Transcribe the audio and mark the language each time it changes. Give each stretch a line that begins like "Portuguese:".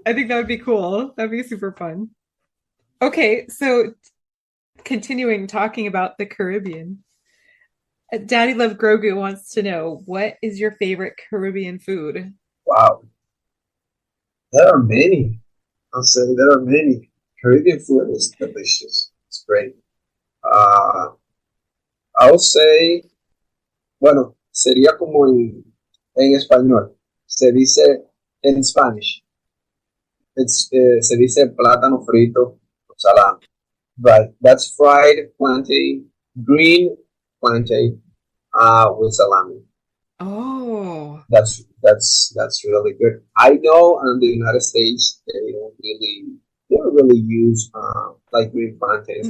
English: I think that would be cool. That'd be super fun. Okay, so continuing talking about the Caribbean. Daddy Love Grogu wants to know, what is your favorite Caribbean food? Wow, there are many. I'll say there are many. Caribbean food is delicious. It's great. Uh, I'll say,
Spanish: bueno, sería como en español. Se dice en Spanish. Se dice plátano frito con salami.
English: Right. That's fried plantain, green plantain, with salami. Oh. That's really good. I know in the United States they don't really use like green plantains